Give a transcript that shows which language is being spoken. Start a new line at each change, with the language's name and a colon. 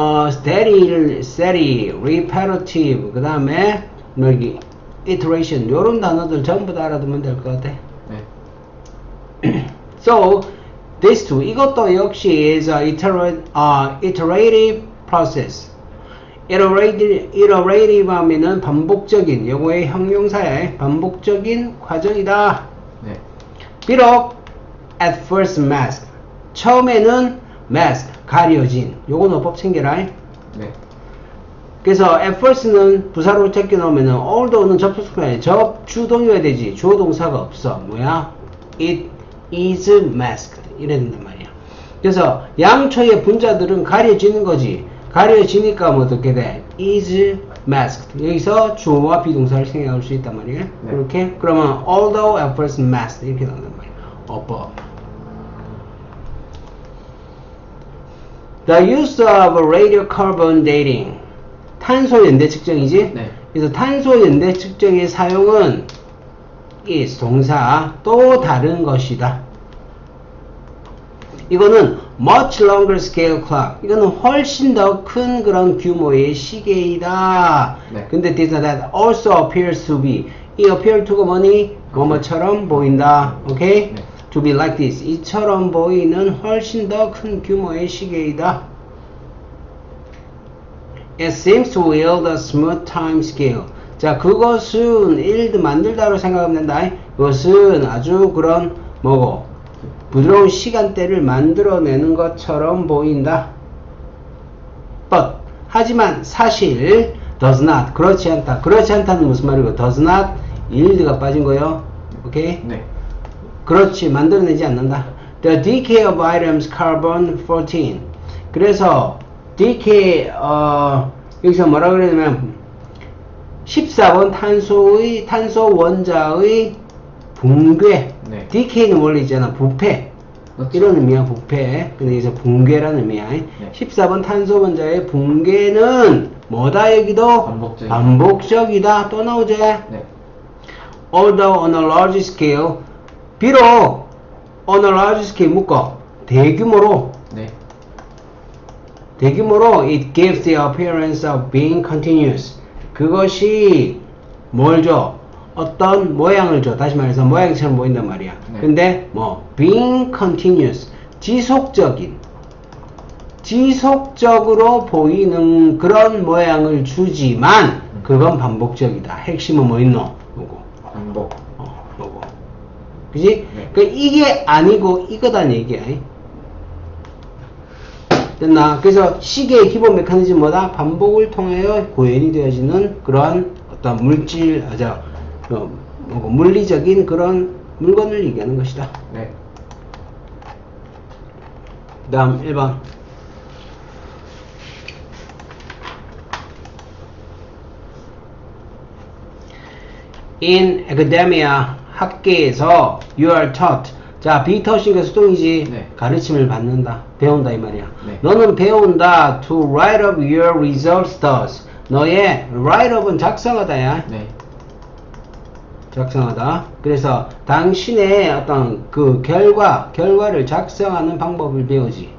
Korean: steady, repetitive, 그 다음에 여기 iteration, 요런 단어들 전부 다 알아두면 될 것 같아. 네.
English: So this too,
Korean: 이것도 역시
English: is a iterative process.
Korean: iterative 하면은 반복적인, 요거의 형용사의 반복적인 과정이다. 네. 비록
English: at first mask,
Korean: 처음에는 mask, 가려진. 요건 어법 챙겨라. 네. 그래서 at first는 부사로 제껴 놓으면은 although는 접속사에 접주동이어야 되지. 주어 동사가 없어. 뭐야?
English: It is masked.
Korean: 이래야 된단 말이야. 그래서 양초의 분자들은 가려지는 거지. 가려지니까 뭐 어떻게 돼?
English: is masked.
Korean: 여기서 주어와 비동사를 생각할 수 있단 말이야. 네. 이렇게 그러면
English: although at first masked
Korean: 이렇게 나온단 말이야.
English: above. The use of radiocarbon dating.
Korean: 탄소 연대 측정이지? 네. 그래서 탄소 연대 측정의 사용은 is 동사 또 다른 것이다.
English: 이거는 much longer scale clock.
Korean: 이거는 훨씬 더 큰 그런 규모의 시계이다. 네.
English: 근데 this and that also appears to be.
Korean: 이 appear to가 뭐니? 뭐뭐처럼 보인다. 오케이? 네.
English: To be like this.
Korean: 이처럼 보이는 훨씬 더 큰 규모의 시계이다.
English: It seems to yield a smooth time scale.
Korean: 자, 그것은 yield 만들다로 생각하면 된다. 그것은 아주 그런 뭐고 부드러운 시간대를 만들어내는 것처럼 보인다.
English: But
Korean: 하지만 사실
English: does not
Korean: 그렇지 않다. 그렇지 않다는 무슨 말이고
English: does not yield
Korean: 가 빠진 거요. 오케이? 네. 그렇지 만들어내지 않는다.
English: The decay of items carbon 14.
Korean: 그래서 decay 여기서 뭐라 그러냐면 14번 탄소 원자의 붕괴. 네. decay는 원래 있잖아. 부패. 그렇죠. 이런 의미야. 부패. 근데 여기서 붕괴라는 의미야. 네. 14번 탄소 원자의 붕괴는 뭐다 여기도? 반복적이다. 또 나오지? 네.
English: Although on a large scale
Korean: 비록
English: on a large scale
Korean: 묶어 대규모로 네.
English: it gives the appearance of being continuous.
Korean: 그것이 뭘 줘? 어떤 모양을 줘. 다시 말해서 모양처럼 보인단 말이야. 네. 근데 뭐
English: being continuous
Korean: 지속적으로 보이는 그런 모양을 주지만 그건 반복적이다. 핵심은 뭐 있노? 요거. 반복. 요거. 그지? 네. 그 이게 아니고 이거다는 얘기야. 됐나? 그래서 시계의 기본 메커니즘 뭐다? 반복을 통하여 구현이 되어지는 그러한 어떤 물질, 물리적인 그런 물건을 얘기하는 것이다. 네. 그 다음 1번.
English: In academia,
Korean: 학계에서
English: you are taught.
Korean: 자, be taught이니까 수동이지. 네. 가르침을 받는다. 배운다 이 말이야. 네. 너는 배운다.
English: To write up your results thus.
Korean: 너의 write up은 작성하다야. 네. 작성하다. 그래서 당신의 어떤 그 결과를 작성하는 방법을 배우지.